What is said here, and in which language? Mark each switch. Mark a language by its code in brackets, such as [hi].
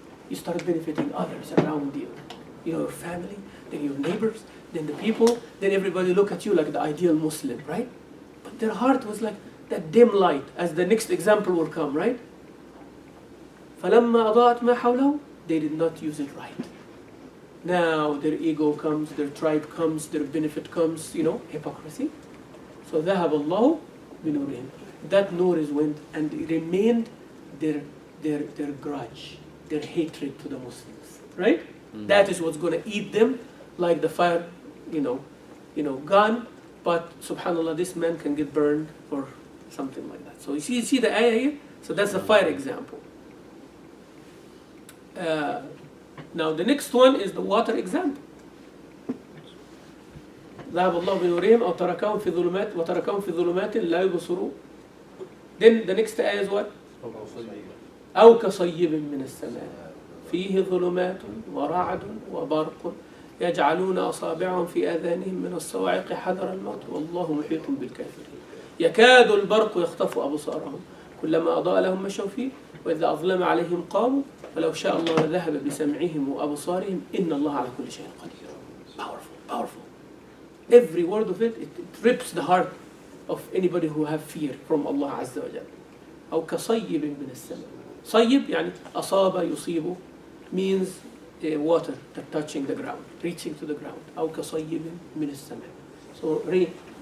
[en] You start benefiting others around you. Your family, then your neighbors, then the people, then everybody look at you like the ideal Muslim, right? But their heart was like that dim light, as the next example will come, right? [ar] فَلَمَّا أَضَاءَتْ مَا حَوْلَهُ. [en] They did not use it right. Now their ego comes, their tribe comes, their benefit comes, hypocrisy. [ar] So ذهب الله بنورهم. [en] That nur is went and it remained their grudge, their hatred to the Muslims, right? That is what's going to eat them like the fire, gone. But subhanallah, this man can get burned or something like that. So you see the ayah here? So that's the fire example. Now the next one is the water example. [ar] ذهب الله بنورهم أو تركهم في ظلمات وتركهم في ظلمات لا يبصرون. [en] Then the next ayah is what? [ar] أو كصيب من السماء فيه ظلمات ورعد وبرق يجعلون أصابعهم في آذانهم من الصواعق حذر الموت والله محيط بالكافرين يكاد البرق يخطف أبصارهم كلما أضاء لهم مشوا فيه وإذا أظلم عليهم قاموا ولو شاء الله لذهب بسمعهم وأبصارهم إن الله على كل شيء قدير. [en] Powerful. Every word of it rips the heart of anybody who have fear from Allah Azza wa Jalla. [ar] أو كصيب من السماء. صيب يعني أصاب يصيب [en] means water touching the ground, reaching to the ground. [ar] أو كصيب من السماء. [en] So rain.